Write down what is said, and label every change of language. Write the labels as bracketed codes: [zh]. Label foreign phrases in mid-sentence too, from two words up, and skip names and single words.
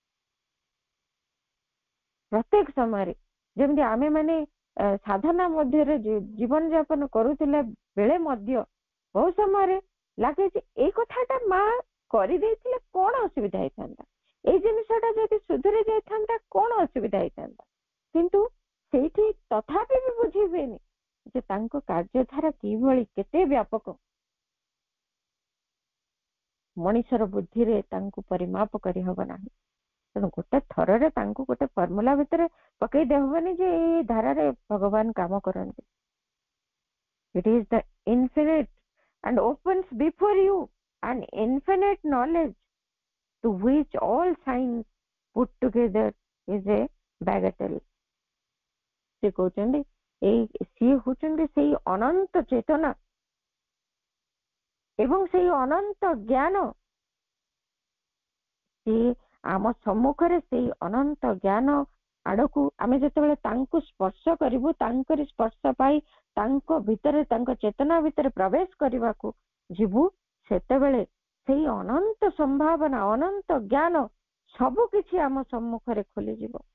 [or] ପ୍ରତ୍ୟେକ ସମୟରେ ଯେମିତି ଆମେ ମାନେ ସାଧନା ମଧ୍ୟରେ ଜୀବନ ଯାପନ କରୁଥିଲା ବେଳେ ମଧ୍ୟ ବହୁ ସମୟରେ ଲାଗେ ଯେ ଏଇ କଥାଟା ମା କରିଦେଇଥିଲେ କଣ ଅସୁବିଧା ହେଇଥାନ୍ତା, ଏଇ ଜିନିଷଟା ଯଦି ସୁଧୁରି ଯାଇଥାନ୍ତା କଣ ଅସୁବିଧା ହେଇଥାନ୍ତା, କିନ୍ତୁ ସେଇଠି ତଥାପି ବି ବୁଝି ହୁଏନି ଯେ ତାଙ୍କ କାର୍ଯ୍ୟଧାରା କିଭଳି କେତେ ବ୍ୟାପକ। ମଣିଷର ବୁଦ୍ଧିରେ ତାଙ୍କୁ ପରିମାପ କରିହବ ନାହିଁ। ତେଣୁ ଗୋଟେ ଥରରେ ତାଙ୍କୁ ଗୋଟେ ଫର୍ମୁଲା ଭିତରେ ପକେଇ ଦେହବନି ଯେ ଏଇ ଧାରାରେ ଭଗବାନ କାମ କରନ୍ତି। [en] It is the infinite and opens before you an infinite knowledge to which all science put together is a bagatelle. [or] ସେ କହୁଛନ୍ତି ସିଏ ହଉଛନ୍ତି ସେଇ ଅନନ୍ତ ଚେତନା ଏବଂ ସେଇ ଅନନ୍ତ ଜ୍ଞାନ। ସିଏ ଆମ ସମ୍ମୁଖରେ ସେଇ ଅନନ୍ତ ଜ୍ଞାନ ଆଡକୁ ଆମେ ଯେତେବେଳେ ତାଙ୍କୁ ସ୍ପର୍ଶ କରିବୁ, ତାଙ୍କରି ସ୍ପର୍ଶ ପାଇ ତାଙ୍କ ଭିତରେ ତାଙ୍କ ଚେତନା ଭିତରେ ପ୍ରବେଶ କରିବାକୁ ଯିବୁ, ସେତେବେଳେ ସେଇ ଅନନ୍ତ ସମ୍ଭାବନା, ଅନନ୍ତ ଜ୍ଞାନ ସବୁ କିଛି ଆମ ସମ୍ମୁଖରେ ଖୋଲିଯିବ।